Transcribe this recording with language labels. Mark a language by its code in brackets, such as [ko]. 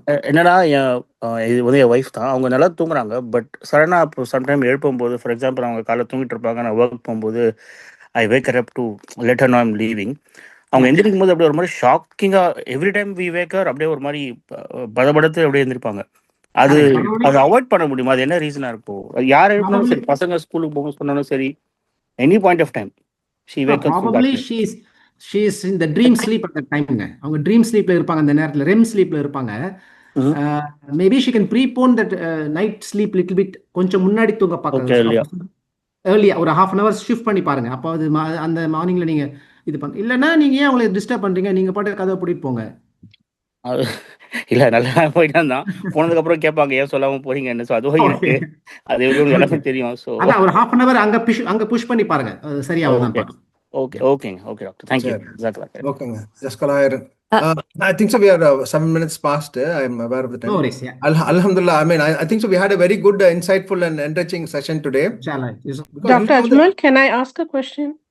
[ta] என்னடா இது வந்து என் ஒய்ஃப் தான், அவங்க நல்லா தூங்குறாங்க. பட் சடனாக இப்போ சம்டைம் எழுப்பும்போது, ஃபார் எக்ஸாம்பிள் அவங்க காலைல தூங்கிட்டு இருப்பாங்க, நான் ஒர்க் போகும்போது [en] I wake up to let her know I'm leaving. [ta] அவங்க எந்திரிக்கும் போது அப்படியே ஒரு மாதிரி ஷாக்கிங்காக [en] every time we wake her [ta] அப்படியே ஒரு மாதிரி படபடத்து அப்படியே எந்திரிப்பாங்க. அது அவாய்ட் பண்ண முடியுமா? அது என்ன ரீசனாக இருக்கும்? யார் எழுப்பினாலும் சரி, பசங்க ஸ்கூலுக்கு போக சொன்னாலும் சரி, [en] Any point of time she wake up. Probably she is in the dream sleep at that time. [ta] அவங்க ட்ரீம் ஸ்லீப்ல இருப்பாங்க, அந்த நேரத்துல REM ஸ்லீப்ல இருப்பாங்க. [en] Maybe she can prepone that night sleep little bit, [ta] கொஞ்சம் முன்னாடி தூங்க பார்க்க [en] early ஒரு half an hour shift பண்ணி பாருங்க. [ta] அப்போ அது அந்த மார்னிங்ல நீங்க இது பண்ண இல்லைன்னா நீங்க ஏன் அவங்களை டிஸ்டர்ப் பண்றீங்க? நீங்க பாட்டு கதை கூட்டிட்டு போங்க. இல்ல நல்லா போயிட்டு தான் போனதுக்கு அப்புறம் கேட்பாங்க ஏன் சொல்லாம போறீங்கன்னு. ஸோ அதுவும் எனக்கு அது எவ்வளவு எல்லாமே தெரியும். ஸோ அதான் ஒரு half an hour அங்க புஷ் பண்ணி பாருங்க, சரியாகும். ஓகேங்க டாக்டர், தேங்க்யூ. ஓகேங்க, ஜஸ்கலாயிரம். [en] I think so we are 7 minutes past. I am aware of the time. No worries, yeah. Alhamdulillah. I mean, I think so we had a very good, insightful and enriching session today. Inshallah. Dr. Ajmal, can I ask a question?